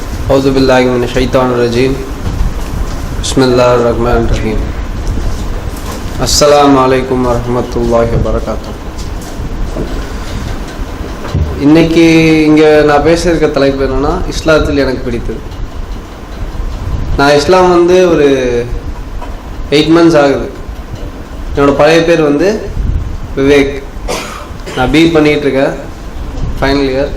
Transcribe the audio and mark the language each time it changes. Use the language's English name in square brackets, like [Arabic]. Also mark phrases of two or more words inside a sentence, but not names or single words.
[Arabic] أعوذ بالله من الشيطان الرجيم بسم الله الرحمن الرحيم السلام عليكم ورحمة الله وبركاته. [Tamil] இன்னைக்கு இங்கே நான் பேசியிருக்க தலைப்பு என்னன்னா, இஸ்லாத்தில் எனக்கு பிடித்தது. நான் இஸ்லாம் ஒரு 8 months ஆகுது. என்னோடய பழைய பேர் விவேக். நான் பி பண்ணிகிட்ருக்கேன், [English] final year.